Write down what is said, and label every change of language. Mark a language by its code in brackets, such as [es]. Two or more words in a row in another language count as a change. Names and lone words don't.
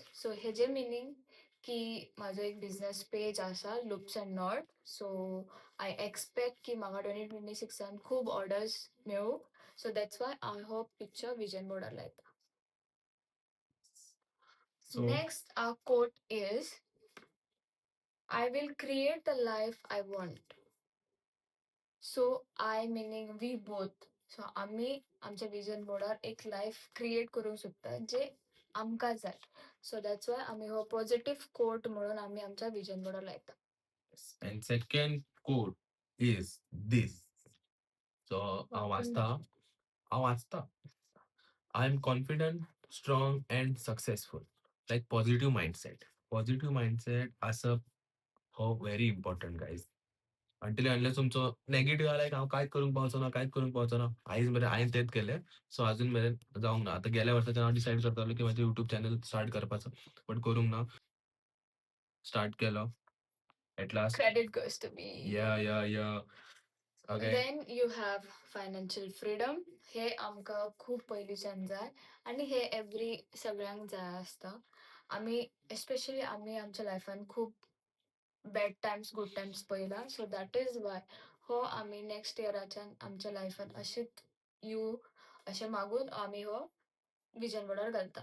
[kok] सो हेजे मिनींग की म्हाजो एक बिझनेस पेज आसा लुप्स अँड नॉट. [en] So I expect [kok] की म्हाका 2026 खूब ऑर्डर्स मेळूं. [en] So that's why [kok] हांव हो पिक्चर विजन बोर्डार लायता. [en] So Next, our quote is I will create the life I want. So, I meaning we both. So, [kok] आम्ही आमच्या विजन बोर्डार एक [en] life create [kok] करूंक सोदता जे आमकां जाय. [en] So that's why [kok] आम्ही हो [en] positive quote [kok] म्हणून आम्ही आमच्या विजन बोर्डार लायता. [en] and second quote is this. [kok] So हांव वाचता. [en] I am confident, strong and successful. Like positive mindset. Positive mindset [kok] असप हो [en] very important guys. until unless [kok] तुमचो नेगेटिव्ह लायक हांव कांयच करूंक पावचो ना, कांयच करूंक पावचो ना. आयज मेरेन हांवें तेंच केलें. सो अजून मेरेन जावंक ना. आतां गेल्या वर्साच्यान हांव डिसायड करतालो की म्हाजें [en] YouTube channel start [kok] करपाचो. बट करूंक ना. स्टार्ट केलो. [en] At last Credit goes to me. Yeah again Then you have financial freedom. [kok] हे आमकां खूप पयलींच्यान जाय आनी हे एव्हरी सगळ्यांक जाय आसता. आमी एस्पेशली आमी आमच्या लायफान खूब [en] bad times good times [kok] पयला. [en] So that is why [kok] हो आमी नेक्स्ट इयराच्यान आमच्या लायफान अशीच येवं अशें मागून आमी हो विजन बोर्डार घालता.